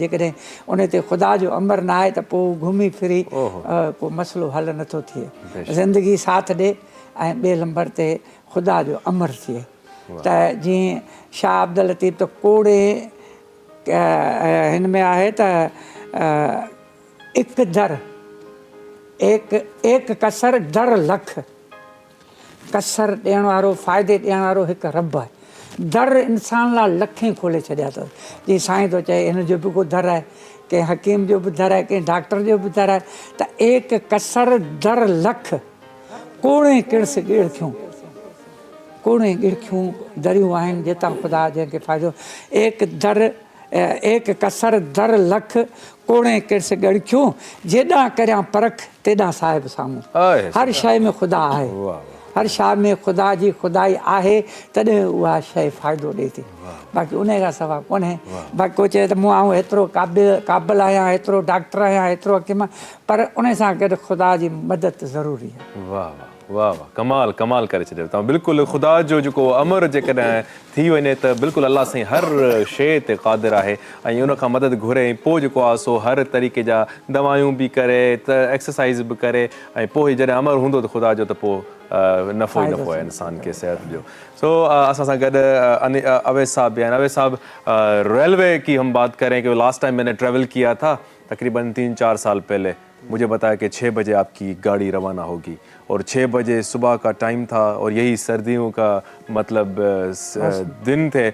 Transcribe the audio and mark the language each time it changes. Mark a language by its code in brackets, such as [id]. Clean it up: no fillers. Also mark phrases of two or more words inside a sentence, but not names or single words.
[sd] जेकॾहिं उन ते ख़ुदा जो अमर न आहे त पोइ घुमी फिरी को मसइलो हल नथो थिए। ज़िंदगी साथ ॾे ऐं ॿिए नंबर ते ख़ुदा जो अमर थिए। त जीअं शाह अब्दुल लतीफ़ त कोड़े हिन में आहे त एक दर एक कसर दर लख, कसर ॾियण वारो फ़ाइदे ॾियण वारो हिकु रब आहे। दर इंसान ला लखें खोले छॾिया अथव। जीअं साईं थो चए हिन जो बि को दर आहे, कंहिं हकीम जो बि दर आहे, कंहिं डॉक्टर जो बि दर आहे। त एक कसर दर लख कोणे किड़स गिड़थियूं, कोणे गिड़थियूं दरियूं आहिनि जितां ख़ुदा जंहिंखे फ़ाइदो। एक कसर दर लख कोणे किड़स ॻड़खियूं, जेॾां करियां परख तेॾां साहिब साम्हूं। हर शइ में ख़ुदा आहे, हर शइ में ख़ुदा जी ख़ुदाई आहे, तॾहिं उहा शइ फ़ाइदो ॾिए थी। बाक़ी उन खां सवाइ कोन्हे। बाक़ी को चए त मूं आऊं एतिरो क़ाबिल आहियां, एतिरो डॉक्टर आहियां, एतिरो हकीम, पर उन सां गॾु ख़ुदा जी मदद ज़रूरी आहे। वाह वाह वाह, कमाल कमाल करे छॾियो तव्हां। बिल्कुलु ख़ुदा जो जेको अमर जेकॾहिं थी वञे त बिल्कुलु अलाह साईं हर शइ ते क़ादिर आहे ऐं उन खां मदद घुरे। पोइ जेको आहे सो हर तरीक़े जा दवायूं बि करे, त एक्सरसाइज़ बि करे, ऐं पोइ जॾहिं अमर हूंदो त ख़ुदा जो त पोइ नफ़ो ई नफ़ो आहे इंसान खे सिहत जो। सो असां सां गॾु अवैस साहब [ur] بھی ہیں. اویس صاحب، ریلوے کی ہم بات کریں کہ [en] last time [ur] میں نے ٹریول کیا تھا تقریباً 3-4 سال پہلے، مجھے بتایا کہ 6 بجے آپ کی گاڑی روانہ ہوگی اور 6 بجے صبح کا ٹائم تھا اور یہی سردیوں کا مطلب دن تھے.